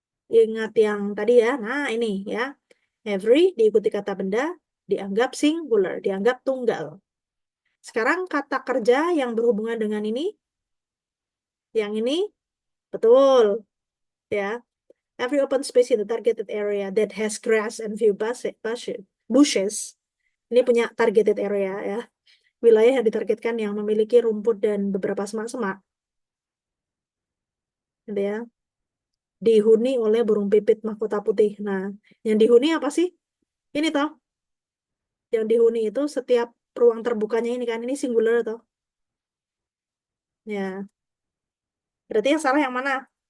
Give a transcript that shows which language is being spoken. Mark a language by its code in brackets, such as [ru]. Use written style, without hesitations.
[id] Ingat yang tadi ya. Nah, ini ya. Every diikuti kata benda dianggap singular, dianggap tunggal. Sekarang kata kerja yang berhubungan dengan ini, yang ini, betul, Ya. [en] Every open space in the targeted area that has grass and few bushes. [id] Ini punya targeted area ya. Wilayah yang ditargetkan yang memiliki rumput dan beberapa semak-semak. Gitu ya. Dihuni oleh burung pipit mahkota putih. Nah, yang dihuni apa sih? Ini toh. Yang dihuni itu setiap ruang terbukanya ini kan. Ini singular toh. Ya. Berarti yang salah yang mana?